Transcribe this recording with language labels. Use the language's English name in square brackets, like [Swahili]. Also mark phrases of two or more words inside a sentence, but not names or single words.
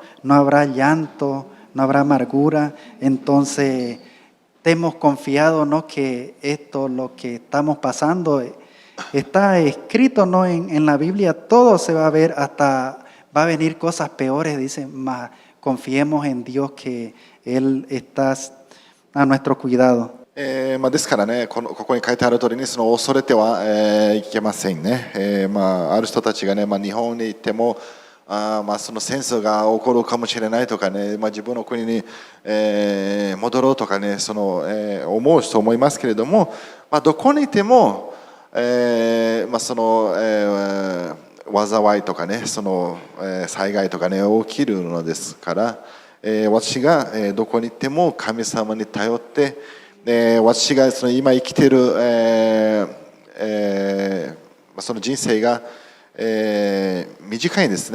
[Spanish] No habrá llanto, no habrá amargura. Entonces hemos confiado, ¿no? Que esto, lo que estamos pasando, está escrito, ¿no? En la Biblia, todo se va a ver, hasta va a venir cosas peores, dice, mas confiemos en Dios que Él está a nuestro cuidado. [Japanese] ですからね、ここに書いてある通りにその恐れては、いけませんね。ある人たちがね、日本に行ってもその戦争が起こるかもしれないとかね、自分の国に、戻ろうとかね、思う人もいますけれども、どこにいても、その、災いとかね、災害とかね起きるのですから、私が、どこに行っても神様に頼って、私が今生きている、その人生が短いですね。